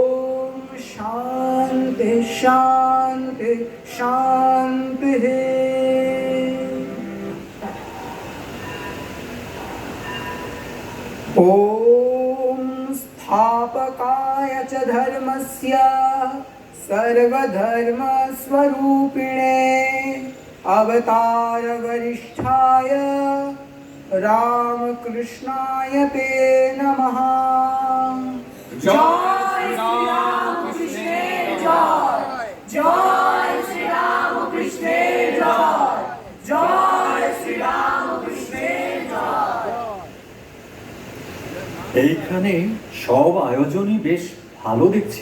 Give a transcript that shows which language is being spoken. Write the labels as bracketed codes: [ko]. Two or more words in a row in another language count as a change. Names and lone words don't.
[sa] शान्ति शान्ति शान्तिः ॐ स्थापकाय च धर्मस्य सर्वधर्मस्वरूपिणे अवतारवरिष्ठाय रामकृष्णाय ते नमः। [bn] জয় শ্রীরামকৃষ্ণের জয়, জয় শ্রীরামকৃষ্ণের জয়, জয় শ্রীরামকৃষ্ণের জয়। এইখানে সব আয়োজনই বেশ ভালো দেখছি।